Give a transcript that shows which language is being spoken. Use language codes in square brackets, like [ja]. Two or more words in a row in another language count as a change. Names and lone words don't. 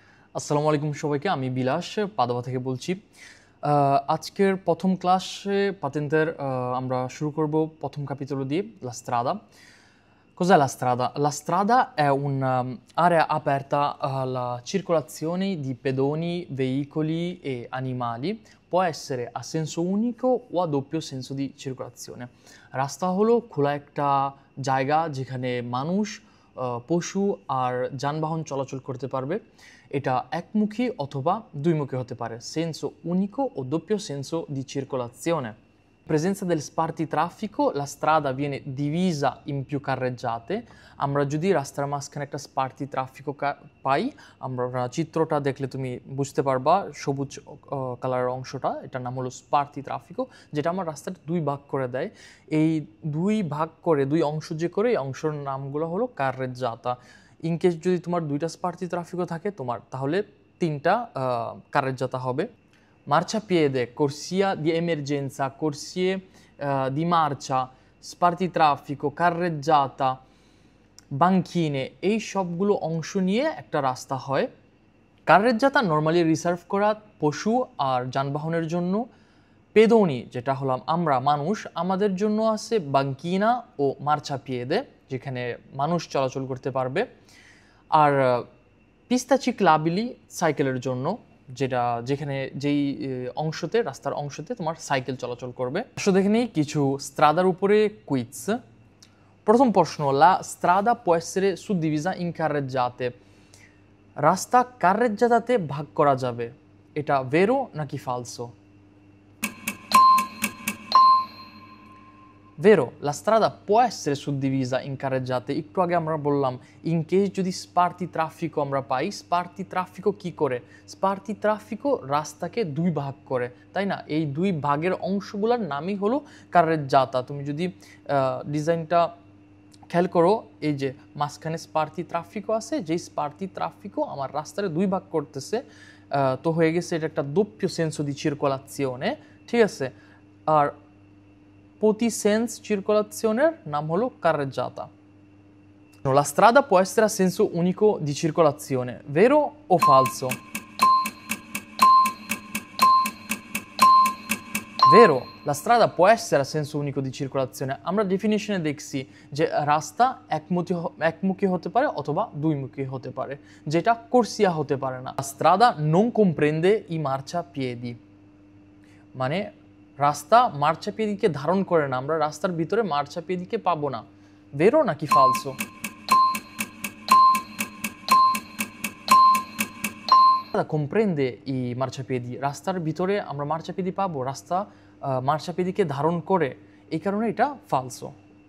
[bn] আসসালামু আলাইকুম সবাইকে। আমি বিলাস পাদোয়া থেকে বলছি। আজকের প্রথম ক্লাসে পাতেন্তের আমরা শুরু করব প্রথম capitolo দিয়ে [it] La strada. Cos'è la strada? La strada è un'area aperta alla circolazione di pedoni, veicoli e animali. Può essere a senso unico o a doppio senso di circolazione. [bn] রাস্তা হলো খোলা একটা জায়গা যেখানে মানুষ, পশু আর যানবাহন চলাচল করতে পারবে। এটা একমুখী অথবা দুইমুখী হতে পারে, [it] senso unico o doppio senso di circolazione. In presenza del spartitraffico la strada viene divisa in più carreggiate. [bn] আমরা যদি রাস্তার মাঝখানে একটা স্পার্টি ট্রাফিকও পাই, আমরা চিত্রটা দেখলে তুমি বুঝতে পারবা, সবুজ কালারের অংশটা, এটার নাম হলো স্পার্টি ট্রাফিকো, যেটা আমার রাস্তাটা দুই ভাগ করে দেয়। এই দুই ভাগ করে, দুই অংশ যে করে, এই অংশের নামগুলো হলো কার্রেজ্জাতা। ইনকেস যদি তোমার দুইটা স্পার্টি ট্রাফিকও থাকে তোমার, তাহলে তিনটা কার্রেজ্জাতা হবে। [it] Marciapiede, corsia di emergenza, corsie di marcia, spartitraffico, [bn] carreggiata, বাঙ্কিনে, এই সবগুলো অংশ নিয়ে একটা রাস্তা হয়। কার্রেজ্জাতা নর্মালি রিজার্ভ করা পশু আর যানবাহনের জন্য। পেদনি, যেটা হলাম আমরা মানুষ, আমাদের জন্য আছে বাঙ্কিনা ও মার্চাপিয়েদে, যেখানে মানুষ চলাচল করতে পারবে। আর [it] pista ciclabile [bn] সাইকেলের জন্য, যেখানে যেই অংশতে, রাস্তার অংশতে তোমার সাইকেল চলাচল করবে। আসলে দেখে নিই কিছু স্ত্রাদার উপরে কুইজ। প্রথম প্রশ্ন, [it] la strada può essere suddivisa in carreggiate. [bn] রাস্তা কার্রেজ্জাতাতে ভাগ করা যাবে, এটা ভেরো নাকি ফালসো? [it] Vero, la strada può essere suddivisa in carreggiate. [bn] একটু আগে আমরা বললাম ইন কেস যদি স্পার্টি ট্রাফিকও আমরা পাই, স্পার্টি ট্রাফিকও কি করে? স্পার্টি ট্রাফিকও রাস্তাকে দুই ভাগ করে, তাই না? এই দুই ভাগের অংশগুলোর নামই হলো কার্রেজ্জাতা। তুমি যদি ডিজাইনটা খেয়াল করো, এই যে মাঝখানে স্পার্টি ট্রাফিকও আছে, যেই স্পার্টি ট্রাফিকও আমার রাস্তার দুই ভাগ করতেছে, তো হয়ে গেছে এটা একটা [it] doppio senso di circolazione, [bn] ঠিক আছে? আর প্রতি [it] senso circolazione [bn] নাম হলো carreggiata. [it] La strada può essere a senso unico di circolazione, vero o falso? Vero, la strada può essere a senso unico di circolazione. [bn] আমরা ডেফিনিশনে দেখছি যে রাস্তা একমুখী হতে পারে অথবা দুইমুখী হতে পারে, যেটা কোর্সিয়া হতে পারে না। [it] La strada non comprende i marciapiedi, [bn] মানে রাস্তা মার্চাপিয়েদিকে ধারণ করে না, আমরা রাস্তার ভিতরে মার্চাপিয়েদিকে পাবো না। ভেরো নাকি ফালসো? [it] comprende i marciapiedi, [bn] রাস্তার ভিতরে আমরা মার্চাপিয়েদি পাবো, রাস্তা মার্চাপিয়েদিকে ধারণ করে, এই কারণে এটা ফালসো।